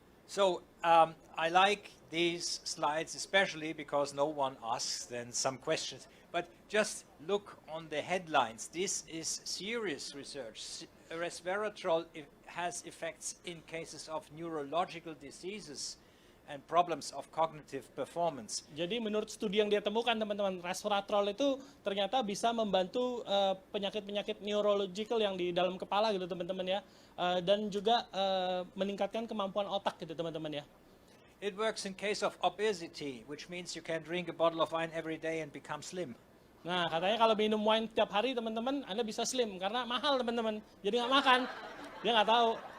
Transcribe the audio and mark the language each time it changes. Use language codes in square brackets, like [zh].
[en] So I like these slides especially because no one asks then some questions. But just look on the headlines. This is serious research. Resveratrol has effects in cases of neurological diseases and problems of cognitive performance. [id] Jadi menurut studi yang dia temukan teman-teman, resveratrol itu ternyata bisa membantu penyakit-penyakit neurological yang di dalam kepala gitu teman-teman ya. Dan juga meningkatkan kemampuan otak gitu teman-teman ya. [en] It works in case of obesity, which means you can drink a bottle of wine every day and become slim. [id] Nah, katanya kalau minum wine tiap hari teman-teman, Anda bisa slim karena mahal teman-teman. Jadi nggak makan, dia nggak tahu.